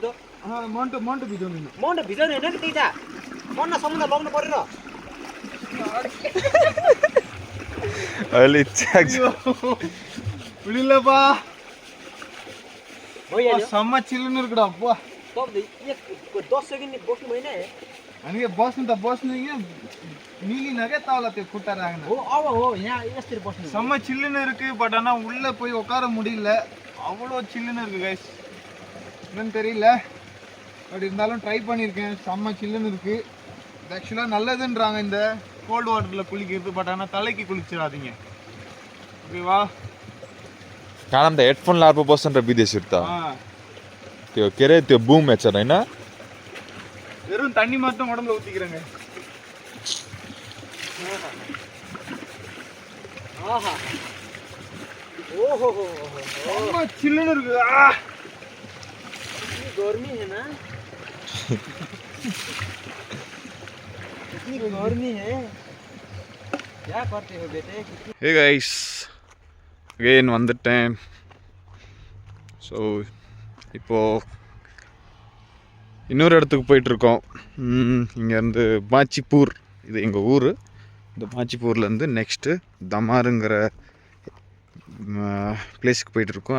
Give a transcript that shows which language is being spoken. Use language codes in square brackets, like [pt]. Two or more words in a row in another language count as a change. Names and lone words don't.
[ne] मन्टो भिजाउनु मन्टो भिजाउने होइन कि त्यही त मन्ना समुद्र लग्नु पर्यो र। [ta] अहिले புரியலப்பா. செம்ம சில்லுன்னு இருக்குடா அப்பா. [ne] तपाईँले 10 सेकेन्ड बस्नु भएन अनि बस्नु त बस्नु मिलिन क्या तल त्यो खुट्टा राख्न. हो अब हो यहाँ यसरी बस्नु [ta] செம்ம சில்லுன்னு இருக்கு. பட் ஆனால் உள்ளே போய் உட்கார முடியல, அவ்வளோ சில்லுன்னு இருக்கு கைஸ். என்னன்னு தெரியல, பட் இருந்தாலும் ட்ரை பண்ணியிருக்கேன். செம்ம சில்லுன்னு இருக்கு. இது ஆக்சுவலாக நல்லதுன்றாங்க இந்த [en] cold waterில் [ta] குளிக்கிறது. பட் ஆனால் தலைக்கு குளிச்சிடாதீங்க, ஓகேவா? [ne] कालम त हेडफोन लाएर पो बस्छ नि त विदेशीहरू त. त्यो के अरे त्यो बुम हेर्छ होइन, [ta] வெறும் தண்ணி மட்டும் உடம்புல ஊற்றிக்கிறேங்க. ஆஹா ஓஹோ ரொம்ப சில்லுன்னு இருக்கு. [hi] गर्मी है ना, इतनी गर्मी है, क्या करते हो बेटे? [en] Hey guys, again வந்துட்டேன். [ta] ஸோ இப்போது இன்னொரு இடத்துக்கு போயிட்டுருக்கோம். இங்கேருந்து மாச்சிப்பூர், இது எங்கள் ஊர். இந்த மாச்சிப்பூர்லேருந்து நெக்ஸ்ட்டு தமாருங்கிற பிளேஸுக்கு போயிட்டுருக்கோம்.